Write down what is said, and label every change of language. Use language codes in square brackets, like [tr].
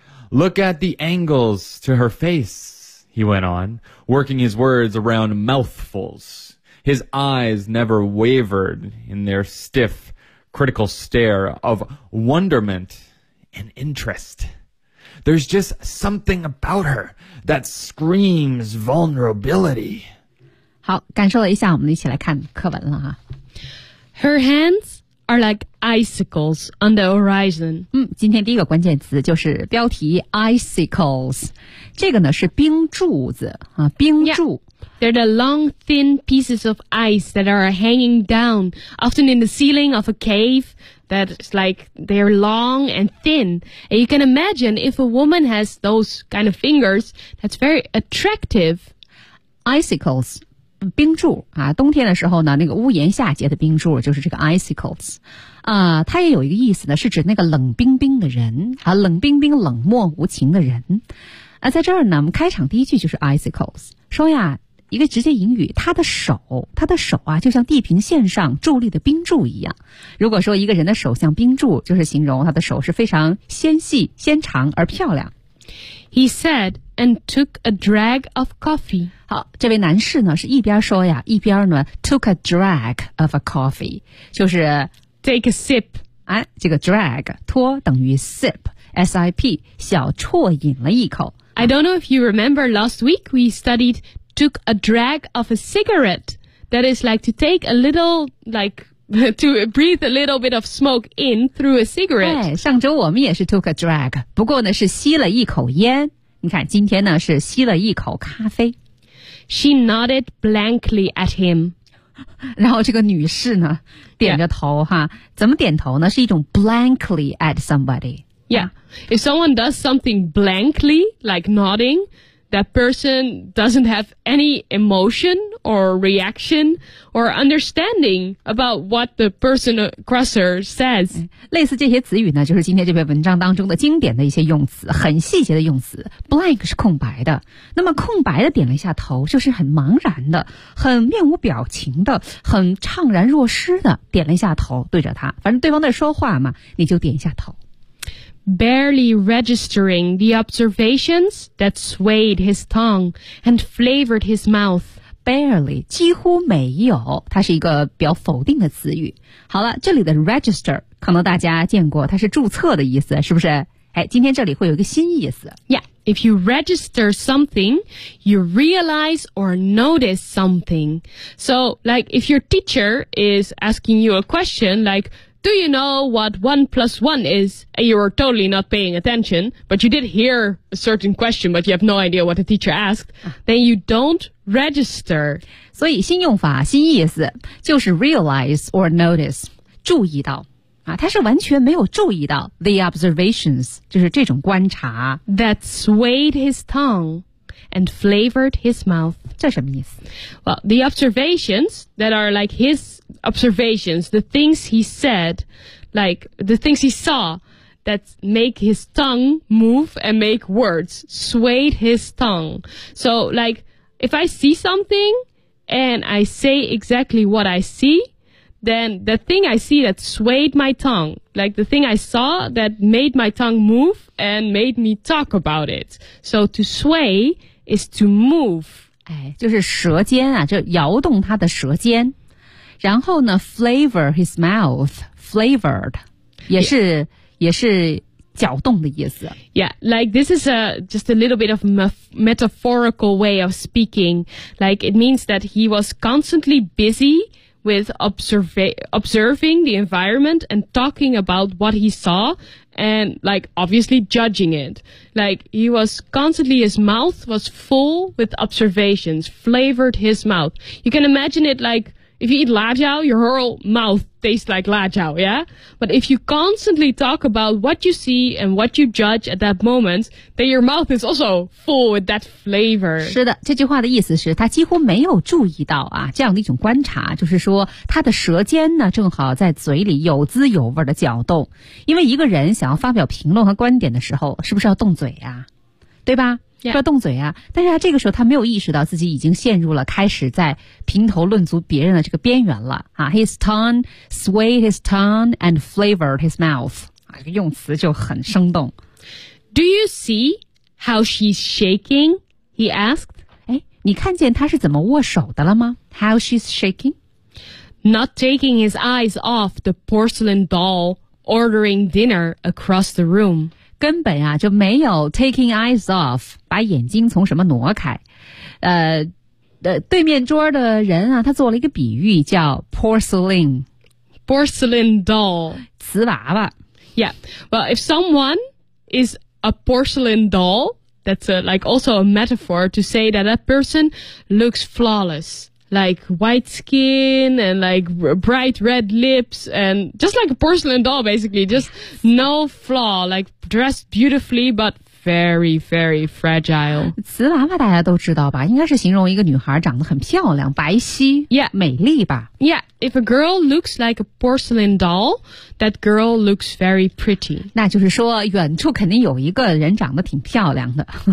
[en] Look at the angles to her face, he went on, working his words around mouthfuls. His eyes never wavered in their stiff, critical stare of wonderment and interest. There's just something about her that screams vulnerability. [zh] 好，感受了一下，我们一起来看课文了哈。 [en] Her hands are like icicles on the horizon. [zh] 今天第一个关键词就是标题 icicles. 这个呢是冰柱子啊，冰柱。 [en] Yeah. They're the long, thin pieces of ice that are hanging down, often in the ceiling of a cave. That's like, they're long and thin. And you can imagine if a woman has those kind of fingers, that's very attractive. [zh] Icicles, 冰柱啊，冬天的时候呢，那个屋檐下结的冰柱就是这个 icicles。啊，它也有一个意思呢，是指那个冷冰冰的人啊，冷冰冰、冷漠无情的人。啊，在这儿呢，我们开场第一句就是 icicles， 说呀。一个直接引语，他的手啊，就像地平线上伫立的冰柱一样。如果说一个人的手像冰柱，就是形容他的手是非常纤细、纤长而漂亮。 [en] He said and took a drag of coffee. [zh] 好，这位男士呢，是一边说呀，一边呢 [en] took a drag of a coffee， [zh] 就是 [en] take a sip。 [zh] 哎，这个 drag 拖等于 sip，s-i-p， 小啜饮了一口。 [en] I don't know if you remember last week we studied. Took a drag of a cigarette. That is like to take a little, like to breathe a little bit of smoke in through a cigarette. [zh] 对，上周我们也是 [en] took a drag. [zh] 不过呢，是吸了一口烟。你看，今天呢是吸了一口咖啡。 [en] She nodded blankly at him. [zh] 然后这个女士呢，点着头、 [en] yeah. [zh] 哈，怎么点头呢？是一种 [en] blankly at somebody. Yeah, if someone does something blankly, like nodding. That person doesn't have any emotion or reaction or understanding about what the person across her says. [zh] 类似这些词语呢，就是今天这篇文章当中的经典的一些用词，很细节的用词。 Blank 是空白的，那么空白的点了一下头，就是很茫然的，很面无表情的，很怅然若失的点了一下头，对着他。反正对方在说话嘛，你就点一下头。 [en] Barely registering the observations that swayed his tongue and flavored his mouth. [zh] Barely, 几乎没有，它是一个比较否定的词语。好了，这里的 register 可能大家见过，它是注册的意思，是不是？哎，今天这里会有一个新意思。 [en] Yeah, if you register something, you realize or notice something. So, like, if your teacher is asking you a question, like,Do you know what 1+1 is? And you were totally not paying attention, but you did hear a certain question, but you have no idea what the teacher asked. Then you don't register. [zh] 所以新用法、新意思就是 [en] realize or notice, [zh] 注意到。啊，他是完全没有注意到 [en] the observations, [zh] 就是这种观察。 [en] That swayed his tongue. And flavored his mouth. [zh] 这什么意思? [en] Well, the observations that are like his observations, the things he said, like the things he saw that make his tongue move and make words, swayed his tongue. So like, if I see something and I say exactly what I see, then the thing I see that swayed my tongue, like the thing I saw that made my tongue move and made me talk about it. So to sway... is to move. [zh] 哎，就是舌尖啊，就摇动他的舌尖。然后呢 [en] flavor his mouth, [zh] flavored, 也是、 [en] yeah. [zh] 也是搅动的意思。 [en] Yeah, like this is a, just a little bit of metaphorical way of speaking. Like it means that he was constantly busy with observing the environment and talking about what he saw. And, like, obviously judging it. Like, he was constantly, his mouth was full with observations, flavored his mouth. You can imagine it like, If you eat 辣椒, your whole mouth tastes like 辣椒, yeah? But if you constantly talk about what you see and what you judge at that moment, then your mouth is also full with that flavor. [zh] 是的，这句话的意思是他几乎没有注意到啊，这样的一种观察，就是说他的舌尖呢正好在嘴里有滋有味的搅动。因为一个人想要发表评论和观点的时候，是不是要动嘴啊？对吧？ [en] Yeah. [zh] 要动嘴啊，但是他这个时候他没有意识到自己已经陷入了开始在评头论足别人的这个边缘了啊。 [en] His tongue swayed his tongue and flavored his mouth. [zh] 啊，这个用词就很生动。 [en] Do you see how she's shaking? He asked. [zh] 诶，你看见他是怎么握手的了吗？ [en] How she's shaking? Not taking his eyes off the porcelain doll ordering dinner across the room. [zh] 根本啊就没有 [en] taking eyes off, [zh] 把眼睛从什么挪开。对面桌的人啊他做了一个比喻叫 porcelain。 [en] Porcelain doll. [zh] 瓷娃娃。 [en] Yeah. Well, if someone is a porcelain doll, that's a, like also a metaphor to say that that person looks flawless. Like white skin and like bright red lips and just like a porcelain doll basically, just no flaw, like dressed beautifully but very, very fragile. [zh] 瓷娃娃大家都知道吧，应该是形容一个女孩长得很漂亮，白皙 [en] yeah, [zh] 美丽吧。 [en] Yeah, if a girl looks like a porcelain doll, that girl looks very pretty. [zh] 那就是说远处肯定有一个人长得挺漂亮的。